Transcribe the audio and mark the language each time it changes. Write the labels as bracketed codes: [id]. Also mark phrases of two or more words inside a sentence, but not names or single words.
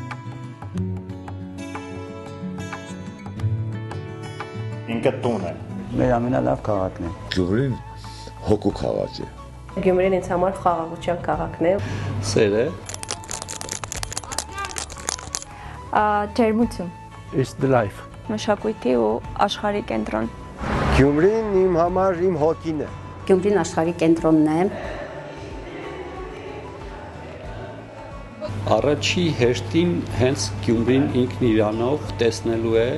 [hy] Ինքը տուն է։ Մեր ամենալավ քաղաքն է։ Գյումրին հոգու քաղաք է։ Գյումրին ինձ համար խաղաղության քաղաքն է։ Սեր է։ Ջերմություն։ [en] It's the life։ [hy] Մշակույթի ու աշխարհի կենտրոն։ Գյումրին իմ համար իմ հոգին է։ Գյումրին աշխարհի կենտրոնն է։ Առաջի հերթին հենց Գյումրին ինքն իրանով տեսնելու է